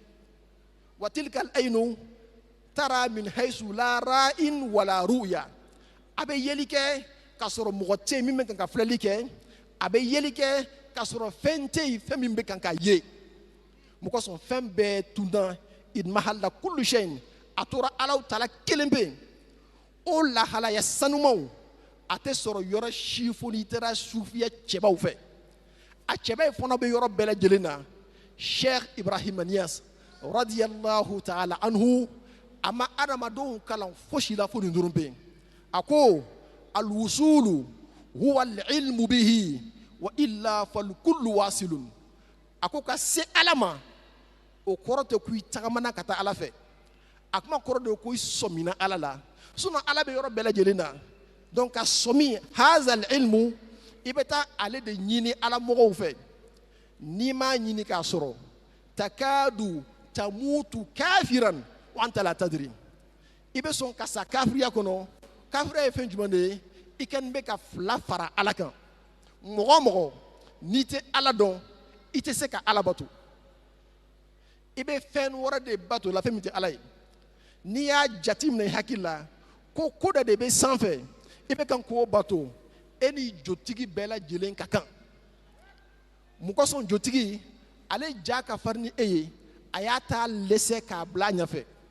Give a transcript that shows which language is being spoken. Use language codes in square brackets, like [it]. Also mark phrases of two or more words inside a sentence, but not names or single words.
[ar] وتلك العين ترى من حيث لا رائي ولا رؤية [bm] a bɛ yeli kɛ k'a sɔrɔ mɔgɔ tɛ yen min bɛ kan ka filɛli kɛ a bɛ yeli kɛ k'a sɔrɔ fɛn tɛ yen fɛn min bɛ kan ka ye mɔgɔ sɔn fɛn bɛɛ tunda [ar] اضمحل كل شيء [bm] a tora Alahu Taala kelen bɛ yen o lahalaya sanumaw a tɛ sɔrɔ yɔrɔ si fo n'i taara sufiya cɛbaw fɛ a cɛba fana bɛ yɔrɔ bɛɛ lajɛlen na Sheikh Ibrahim Niyas [ar] رضي الله تعالى عنه [bm] a ma adamadenw kalan fosi la fo nin dɔrɔn bɛ yen a ko [ar] الوصول هو العلم به وإلا فالكل واصل [bm] a ko ka se Ala ma o kɔrɔ tɛ ko i tagamana ka taa Ala fɛ a kuma kɔrɔ de ko i sɔmina Ala la sinon Ala bɛ yɔrɔ bɛɛ lajɛlen na donc ka sɔmi [ar] هذا العلم [bm] i bɛ taa ale de ɲini Ala mɔgɔw fɛ n'i m'a ɲini k'a sɔrɔ [ar] تكاد تموت كافرا وأنت لا تدري [bm] i bɛ sɔn ka sa kafiriya kɔnɔ kafiriya ye fɛn jumɛn de ye i kɛlen bɛ ka fila fara Ala kan mɔgɔ o mɔgɔ n'i tɛ Ala dɔn i tɛ se ka Ala bato i bɛ fɛn wɛrɛ de bato la fɛn min tɛ Ala ye n'i y'a jateminɛ i hakili la ko ko dɔ de bɛ sanfɛ i bɛ kan k'o bato e ni jotigi bɛɛ lajɛlen ka kan mun kosɔn jotigi ale ja ka farin ni e ye a y'a ta lɛsɛ k'a bila a ɲɛfɛ